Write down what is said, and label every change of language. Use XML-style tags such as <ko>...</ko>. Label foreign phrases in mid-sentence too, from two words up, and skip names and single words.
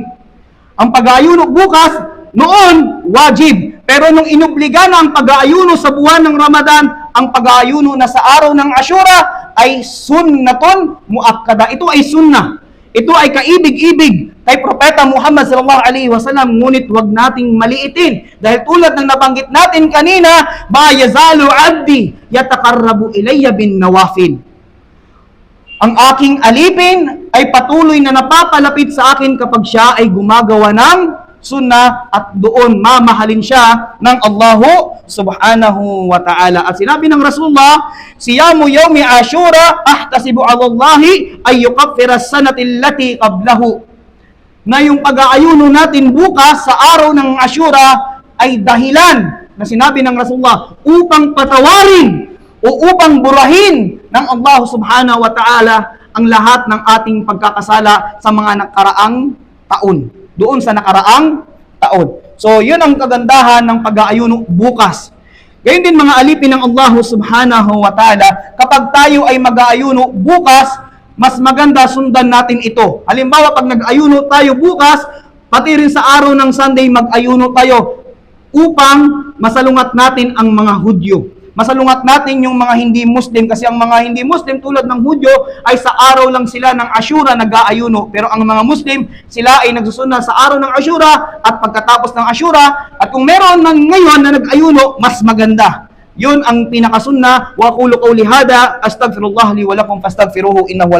<tl>Ang pag-aayuno bukas, noon, wajib. Pero nung inobliga na ang pag-aayuno sa buwan ng Ramadan, ang pag-aayuno na sa araw ng Ashura ay</tl> <ar>سنة مؤكدة.</ar> <tl>Ito ay sunnah. Ito ay kaibig-ibig kay Propeta Muhammad</tl> <ar>صلى الله عليه وسلم,</ar> <tl>ngunit wag nating maliitin. Dahil tulad ng nabanggit natin kanina,</tl> <ar>ما يزال عبدي يتقرب إلي بالنوافل.</ar> <tl>Ang aking alipin ay patuloy na napapalapit sa akin kapag siya ay gumagawa ng sunnah at doon mamahalin siya ng Allahu</tl> <ar>سبحانه وتعالى.</ar> <tl>At sinabi ng</tl> <ar>Rasulullah, صيام يوم عاشوراء أحتسب على الله أن يكفر السنة التي قبله.</ar> <tl>Na yung pag-aayuno natin bukas sa araw ng Ashura ay dahilan na sinabi ng Rasulullah upang patawarin o upang burahin ng Allah</tl> <ar>سبحانه وتعالى</ar> <tl>ang lahat ng ating pagkakasala sa mga nakaraang taon. Doon sa nakaraang taon. So, yun ang kagandahan ng pag-aayuno bukas. Gayun din mga alipin ng Allah</tl> <ar>سبحانه وتعالى,</ar> <tl>kapag tayo ay mag-aayuno bukas, mas maganda sundan natin ito. Halimbawa, pag nag-ayuno tayo bukas, pati rin sa araw ng Sunday, mag-ayuno tayo upang masalungat natin ang mga Hudyo. Masalungat natin yung mga hindi Muslim, kasi ang mga hindi Muslim tulad ng Hudyo ay sa araw lang sila ng Ashura nag-aayuno. Pero ang mga Muslim, sila ay nagsusunod sa araw ng Ashura at pagkatapos ng Ashura. At kung meron ng ngayon na nag-ayuno, mas maganda. Yun ang pinakasunna.</tl> <ar>وأقول قولي هذا أستغفر الله لي ولكم فاستغفروه إنه</ar>